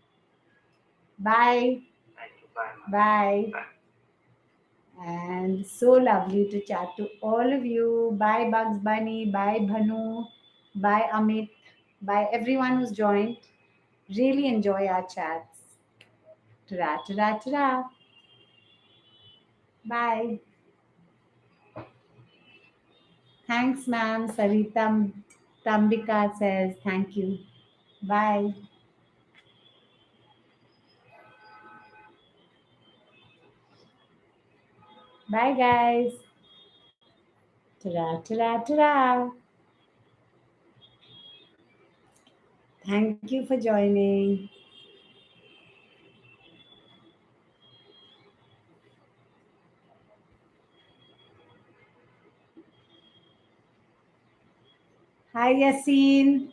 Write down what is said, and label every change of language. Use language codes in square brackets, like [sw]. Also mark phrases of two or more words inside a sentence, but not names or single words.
[en] Bye. Thank you. Bye, ma'am. Bye. Bye. And so lovely to chat to all of you. Bye, Bugs Bunny. Bye, Bhanu. Bye, Amit. Bye, everyone who's joined. Really enjoy our chats. Ta-ra, ta-ra, ta-ra. Bye. Thanks, ma'am. Saritam Tambika says thank you. Bye. Bye, guys. Ta-ra, ta-ra, ta-ra. Thank you for joining. Hi, Yasin.